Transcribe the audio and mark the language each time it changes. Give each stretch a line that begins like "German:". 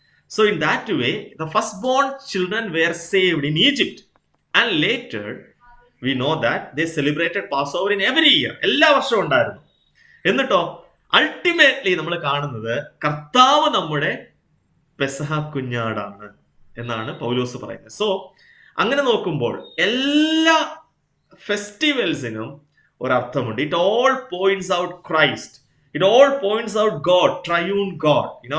English: So in that way the first born children were saved in Egypt. And later we know that they celebrated Passover in every year.
Malayalam: എല്ലാ വർഷവും ഉണ്ടായിരുന്നു. എന്നിട്ടോ ultimately നമ്മൾ കാണുന്നത് കർത്താവ് നമ്മുടെ പെസഹ കുഞ്ഞാടാണ് എന്നാണ് പൗലോസ് പറയുന്നത്. സോ അങ്ങനെ നോക്കുമ്പോൾ എല്ലാ ഫെസ്റ്റിവൽസിനും ഒരർത്ഥമുണ്ട്.
English: It all points out Christ. It all points out God, triune God.